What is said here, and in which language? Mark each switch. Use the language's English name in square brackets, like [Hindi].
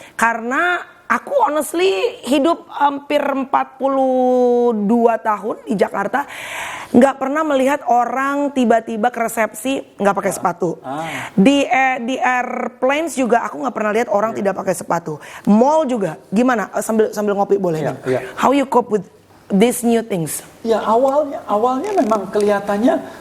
[Indonesian] Karena aku honestly hidup hampir 42 tahun di Jakarta, nggak pernah melihat orang tiba-tiba ke resepsi nggak pakai sepatu. Di airplanes juga aku nggak pernah lihat orang tidak pakai sepatu. Mall juga gimana? Sambil ngopi boleh nih. [English] How you cope with these new things? [Indonesian] Ya awalnya memang kelihatannya